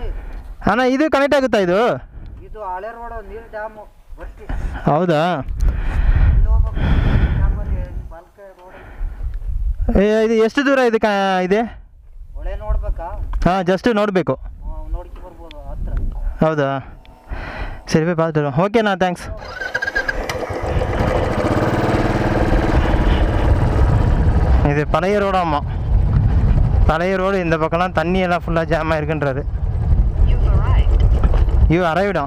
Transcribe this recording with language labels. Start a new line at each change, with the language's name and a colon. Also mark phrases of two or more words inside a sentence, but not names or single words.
Kannada: ಅಣ್ಣ ಇದು ಕನೆಕ್ಟ್ ಆಗುತ್ತಾ? ಇದು ಹಳೆ ರೋಡ್, ನೀರು ಡ್ಯಾಮು ಬಸ್. ಹೌದಾ? ಇದು ಎಷ್ಟು ದೂರ ಇದೆ ಇದೆ? ಹೊಳೆ ನೋಡ್ಬೇಕಾ? ಹಾಂ, ಜಸ್ಟ್ ನೋಡಬೇಕು. ನೋಡ್ಕೊ ಬರ್ಬೋದು ಹತ್ರ. ಹೌದಾ?
Tamil: சரி போய் பார்த்துட்டு வரோம். ஓகேண்ணா, தேங்க்ஸ். இது பழைய ரோடாமா. பழைய ரோடு. இந்த பக்கம்லாம் தண்ணியெல்லாம் ஃபுல்லாக ஜாம் ஆகிருக்குன்றாரு. அரைவிடும்.